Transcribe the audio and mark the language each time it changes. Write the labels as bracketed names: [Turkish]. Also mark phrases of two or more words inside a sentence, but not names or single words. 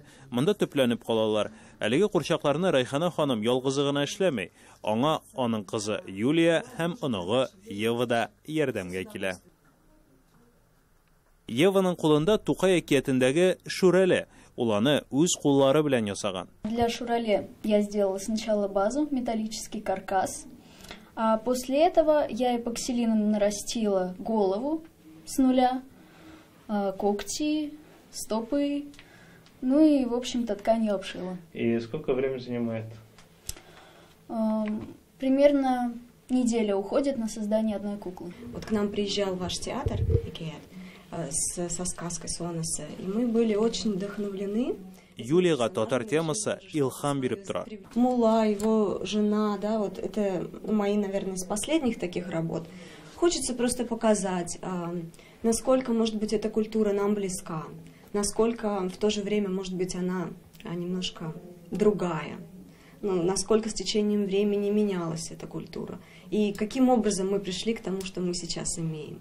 [Tatar] Монда төпләнеп калалар. Әлеге курчакларны Райхана ханым ялгызы гына эшләмәй. Аңа аның кызы Юлия һәм оныгы Ева да ярдәмгә килә. Еваның кулында Тукай әкиятендәге Шүрәле. Ул аны үз куллары белән ясаган. [Russian] Для Шурале я сделала сначала базу, металлический каркас. А после этого я эпоксилином нарастила голову с нуля, когти, стопы, ну и, в общем-то, ткань я обшила. И сколько времени занимает? Примерно неделя уходит на создание одной куклы. Вот к нам приезжал ваш театр, со сказкой Сонаса, и мы были очень вдохновлены. [Tatar] Юлияга татар темасы илхам биреп тора. [Russian] Мула, его жена, да, вот это мои, наверное, из последних таких работ. Хочется просто показать, насколько, может быть, эта культура нам близка, насколько в то же время, может быть, она немножко другая, ну, насколько с течением времени менялась эта культура, и каким образом мы пришли к тому, что мы сейчас имеем.